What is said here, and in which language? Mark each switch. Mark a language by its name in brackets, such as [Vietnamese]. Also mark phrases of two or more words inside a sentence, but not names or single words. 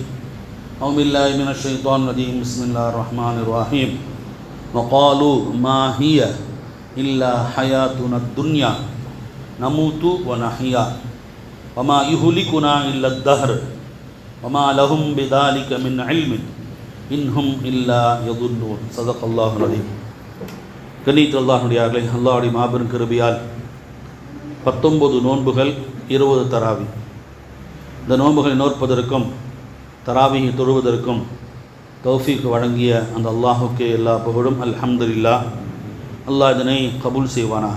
[Arabic] أعوذ بالله من الشيطان الرجيم بسم الله الرحمن الرحيم وقالوا ما هي إلا حياتنا الدنيا نموت ونحيا وما يهلكنا إلا الدهر وما لهم بذلك من علم إن هم إلا يظنون صدق الله العظيم. [Tamil] கண்ணியத்து அல்லாஹ்வுடையார்களே, அல்லாஹ்வுடைய மாபெரும் கிருபையால் 19 நோன்புகள் 20 தராவி. இந்த நோன்புகளை நோற்பதற்கும் தராவியை தொழுவதற்கும் தௌஃபீக் வழங்கிய அந்த அல்லாஹுக்கே எல்லா புகழும். அல்ஹம்துலில்லாஹ். அல்லாஹ் இதனை கபூல் செய்வானாக.